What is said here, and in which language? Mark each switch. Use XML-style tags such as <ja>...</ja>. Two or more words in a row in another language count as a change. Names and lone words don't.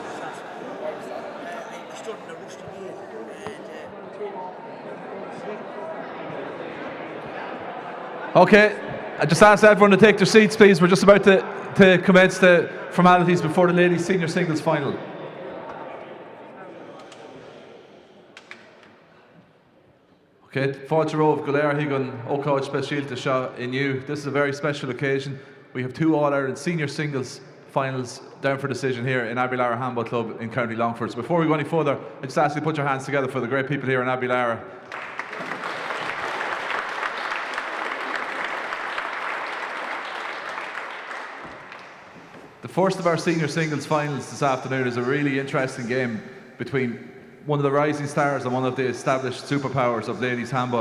<en>I stood in a rush to me and Okay, I just ask everyone to take their seats, please. We're just about to commence the formalities before the ladies' senior singles final.</en> <ga>Okay, fáilte rómh go léir higann ócáid speisialta seo inniu.</ga> <en>This is a very special occasion. We have 2 All-Ireland senior singles finals down for decision here in Abbeylara Handball Club in County Longford. So before we go any further, I just ask you to put your hands together for the great people here in Abbeylara. The first of our senior singles finals this afternoon is a really interesting game between one of the rising stars and one of the established superpowers of ladies handball.</en>